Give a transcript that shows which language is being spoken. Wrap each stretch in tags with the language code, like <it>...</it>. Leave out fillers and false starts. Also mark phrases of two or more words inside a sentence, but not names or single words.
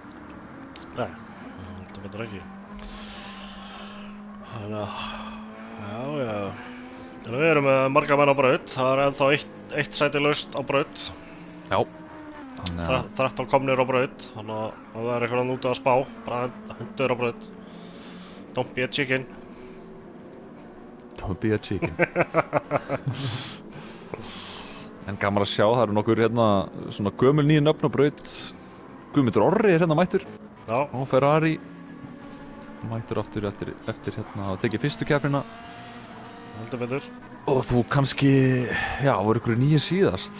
<is>Nei, þetta betur ekki. Þannig að... Já. En við erum með marga menn á braut. Það er ennþá eitt sæti laust á braut. Já. 13 komnir á braut, þannig að það er eitthvað núti að spá, bara hendur á braut.</is> <en>Don't be a chicken. Don't be a chicken.</en> <is>En gaman að sjá, það eru nokkur svona gömul nýju nöfn á braut. Guðmundur Orri er mættur. Já. Og Ferrari mættur aftur eftir að tekið fyrstu keppnina. Heldur betur. Og þú kannski, voru ykkur nýjir síðast.</is>